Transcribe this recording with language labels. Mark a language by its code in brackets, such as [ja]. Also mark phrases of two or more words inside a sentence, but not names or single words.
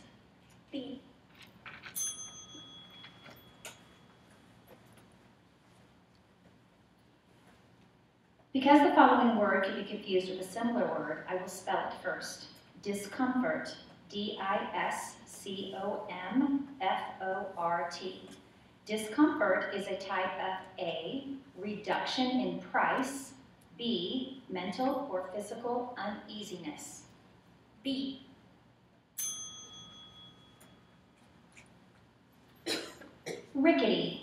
[en] B. Because the following word can be confused with a similar word, I will spell it first. Discomfort. D-I-S-C-O-M-F-O-R-T. Discomfort is a type of A, reduction in price, B, mental or physical uneasiness. B. Rickety.